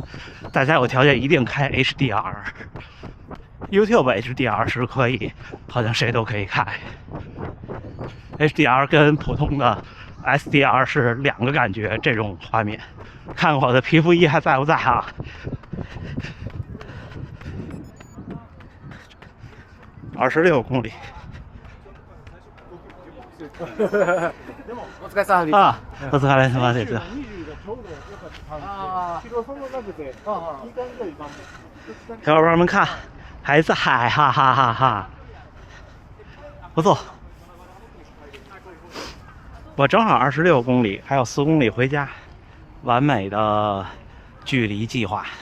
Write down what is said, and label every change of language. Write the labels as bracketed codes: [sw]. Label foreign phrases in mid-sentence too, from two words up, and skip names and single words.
[zh] 大家有条件一定开 HDR。YouTube HDR 是可以，好像谁都可以开。HDR 跟普通的 SDR 是两个感觉，这种画面。看我的皮肤衣还在不在啊？26公里。 [ja] お疲れ様です。あ、お疲れ様です。 [zh] 小伙伴们看，还在，哈哈哈哈！不错，我正好26公里，还有4公里回家，完美的距离计划。